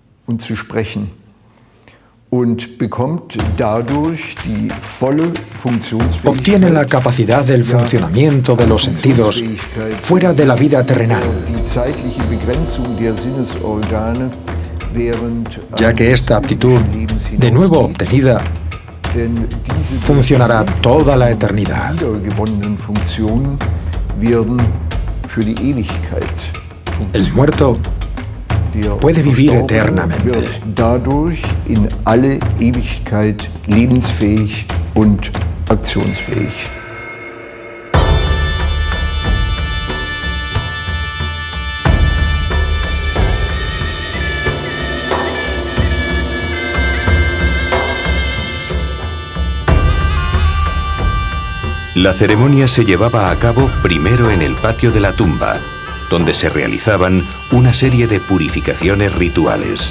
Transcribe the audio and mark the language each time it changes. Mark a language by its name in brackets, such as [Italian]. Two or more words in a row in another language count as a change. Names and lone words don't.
[Spanish] Obtiene la capacidad del funcionamiento de los sentidos fuera de la vida terrenal, ya que esta aptitud, de nuevo obtenida, funcionará toda la eternidad. El muerto puede vivir eternamente. [German] In alle Ewigkeit lebensfähig und aktionsfähig. [Spanish] La ceremonia se llevaba a cabo primero en el patio de la tumba, donde se realizaban una serie de purificaciones rituales.